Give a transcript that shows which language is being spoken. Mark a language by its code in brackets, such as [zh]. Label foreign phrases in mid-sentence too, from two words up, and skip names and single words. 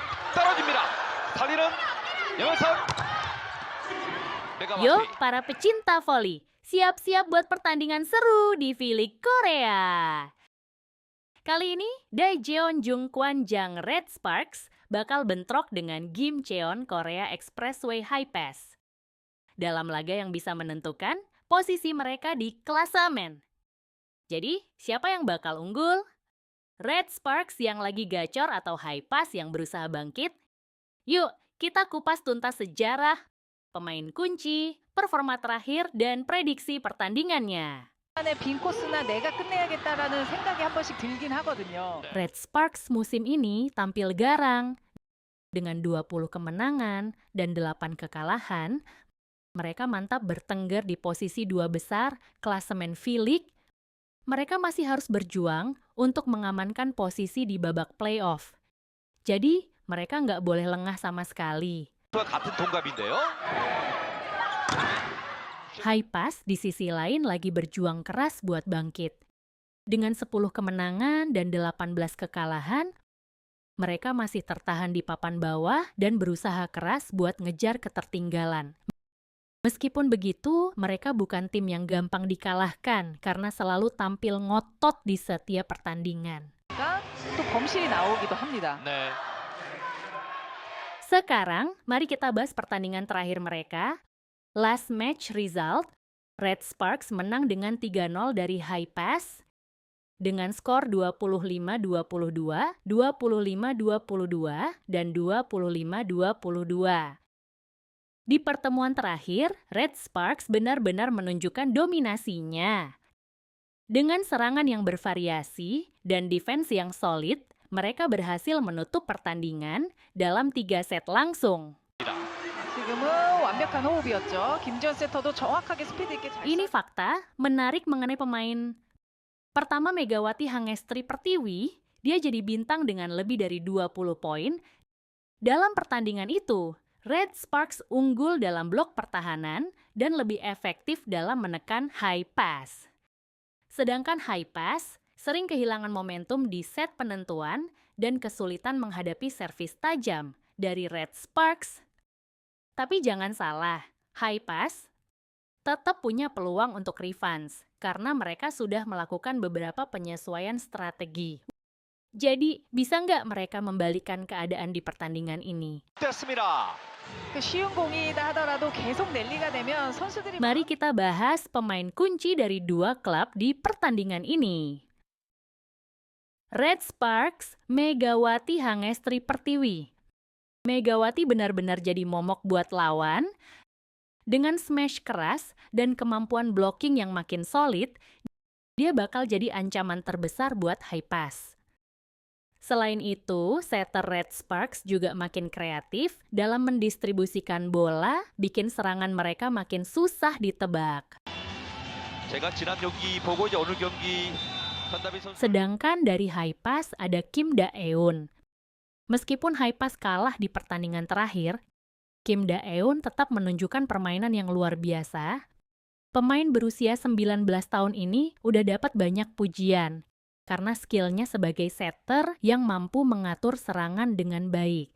[ko] 떨어집니다. 살리는 영선. [id] Yuk, para pecinta voli, siap-siap buat pertandingan seru di V-League Korea. Kali ini, Daejeon Jungkwanjang Red Sparks bakal bentrok dengan Gimcheon Korea Expressway High Pass. Dalam laga yang bisa menentukan posisi mereka di klasemen. Jadi, siapa yang bakal unggul? Red Sparks yang lagi gacor atau High Pass yang berusaha bangkit? Yuk, kita kupas tuntas sejarah, pemain kunci, performa terakhir, dan prediksi pertandingannya. [ko] 빈 코스나 내가 끝내야겠다라는 생각이 한 번씩 들긴 하거든요. [id] Red Sparks musim ini tampil garang. Dengan 20 kemenangan dan 8 kekalahan, mereka mantap bertengger di posisi 2 besar klasemen V-League. Mereka masih harus berjuang untuk mengamankan posisi di babak playoff. Jadi, mereka nggak boleh lengah sama sekali. [ko] 같은 동갑인데요. [id] High Pass di sisi lain lagi berjuang keras buat bangkit. Dengan 10 kemenangan dan 18 kekalahan, mereka masih tertahan di papan bawah dan berusaha keras buat ngejar ketertinggalan. Meskipun begitu, mereka bukan tim yang gampang dikalahkan karena selalu tampil ngotot di setiap pertandingan. [ko] 또 범실이 나오기도 합니다. 네. [id] Sekarang, mari kita bahas pertandingan terakhir mereka. [en] Last match result, [id] Red Sparks menang dengan 3-0 dari High Pass dengan skor 25-22, 25-22, dan 25-22. Di pertemuan terakhir, Red Sparks benar-benar menunjukkan dominasinya. Dengan serangan yang bervariasi dan defense yang solid, mereka berhasil menutup pertandingan dalam 3 set langsung. [ko] 지금은 완벽한 호흡이었죠. 김지현 세터도 정확하게 스피드 있게 잘 [id] Ini fakta menarik mengenai pemain. Pertama, Megawati Hangestri Pertiwi, dia jadi bintang dengan lebih dari 20 poin. Dalam pertandingan itu, Red Sparks unggul dalam blok pertahanan dan lebih efektif dalam menekan High Pass. Sedangkan High Pass sering kehilangan momentum di set penentuan dan kesulitan menghadapi servis tajam dari Red Sparks. Tapi jangan salah, High Pass tetap punya peluang untuk revanche karena mereka sudah melakukan beberapa penyesuaian strategi. Jadi, bisa nggak mereka membalikan keadaan di pertandingan ini? [ko] 됐습니다. 쉬운 공이다 하더라도 계속 랠리가 되면 선수들이 [id] Mari kita bahas pemain kunci dari 2 klub di pertandingan ini. Red Sparks, Megawati Hangestri Pertiwi. Megawati benar-benar jadi momok buat lawan. Dengan smash keras dan kemampuan blocking yang makin solid, dia bakal jadi ancaman terbesar buat High Pass. Selain itu, setter Red Sparks juga makin kreatif dalam mendistribusikan bola, bikin serangan mereka makin susah ditebak. [ko] 제가 지난 경기 보고 이제 오늘 경기 전다빈 선수 [id] Sedangkan dari High Pass ada Kim Da-eun. Meskipun High Pass kalah di pertandingan terakhir, Kim Da-eun tetap menunjukkan permainan yang luar biasa. Pemain berusia 19 tahun ini udah dapat banyak pujian karena skillnya sebagai setter yang mampu mengatur serangan dengan baik.